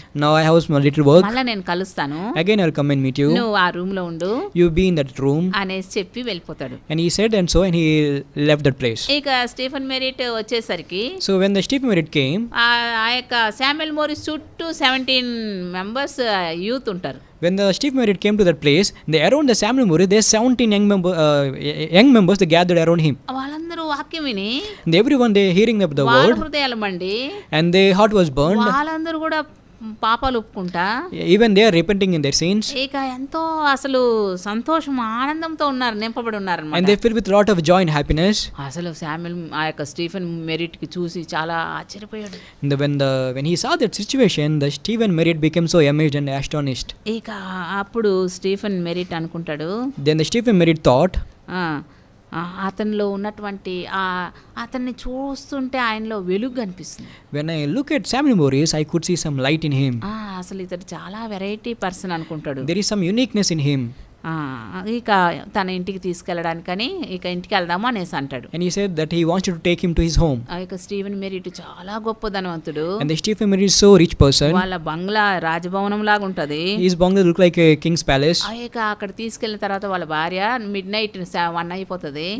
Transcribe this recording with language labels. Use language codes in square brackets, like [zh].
[en] now I have some little work. [te] మళ్ళీ నేను కలుస్తాను, [en] Again I'll come and meet you. [te] నువ్వు ఆ రూమ్ లో ఉండు, [en] You be in that room. [te] అనేసి చెప్పి వెళ్ళిపోతాడు. [en] And he said and so, and he left that place. [te] ఇక స్టీఫెన్ మెరిట్ వచ్చేసరికి, [en] So when the Stephen Merritt came, [te] ఆ యొక్క శామ్యూయల్ మోరిస్ చుట్టూ 17 మెంబర్స్ యూత్ ఉంటారు. [en] when the Stephen Merritt came to that place, around the Samuel Morris, there 17 young members they gathered around him. [te] వాళ్ళందరూ వాక్యం విని, [en] And everyone they hearing the [te] వాళ్ళ [en] word, [te] హృదయాలు మండి, [en] and their heart was burned. [te] వాళ్ళందరూ కూడా పాపాలు ఒప్పుకుంటా [en] even they are repenting in their sins, [te] ఇక ఎంతో అసలు సంతోషం ఆనందంతో ఉన్నారు, నింపబడి [en] and [te] ఉన్నారన్నమాట. [en] they fill with a lot of joy and happiness. [te] అసలు శామ్యూల్ ఆ యొక్క స్టీఫెన్ మెరిట్కి చూసి చాలా ఆశ్చర్యపోయాడు. [en] And when he saw that situation, the Stephen Merritt became so amazed and astonished. [te] ఇక అప్పుడు స్టీఫెన్ మెరిట్ అనుకుంటాడు, [en] Then the Stephen Merritt thought, [te] అతనిలో ఉన్నటువంటి అతన్ని చూస్తుంటే ఆయనలో వెలుగు కనిపిస్తుంది. [en] when I look at Samuel Morris, I could see some light in him. [te] అసలు ఇతడు చాలా వెరైటీ పర్సన్ అనుకుంటాడు. [en] There is some uniqueness in him. [te] ఇక తన ఇంటికి తీసుకెళ్ళడానికని ఇక ఇంటికి వెళ్దాము అనేసి అంటాడు. [en] And he said that he wanted to take him to his home. [te] ఇక స్టీవెన్ మెరిట్ చాలా గొప్ప ధనవంతుడు. [en] And the Stephen Merritt is so rich person. [te] వాళ్ళ బంగ్లా రాజభవనం లాగా ఉంటది. [en] His bungalow look like a king's palace. [te] ఇక అక్కడ తీసుకెళ్ళిన తర్వాత వాళ్ళ భార్య midnight 1 అయిపోతుంది.